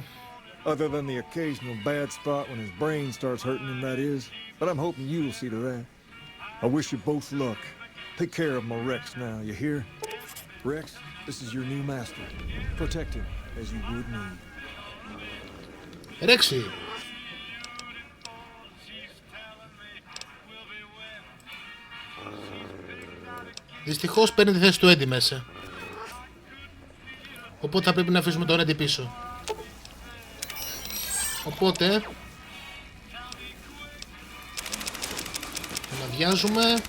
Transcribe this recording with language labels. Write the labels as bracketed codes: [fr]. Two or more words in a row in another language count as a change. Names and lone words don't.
[en] Other than the occasional bad spot when his brain starts hurting him, that is. But I'm hoping you'll see to that. I wish you both luck. Take care of my Rex now, you hear? Rex, this is your new master. Protect him as you would me. Rexy. [el] Δυστυχώς παίρνει τη θέση του Έντι μέσα. Οπότε θα πρέπει να αφήσουμε τον Έντι πίσω. Οπότε να βιάζουμε.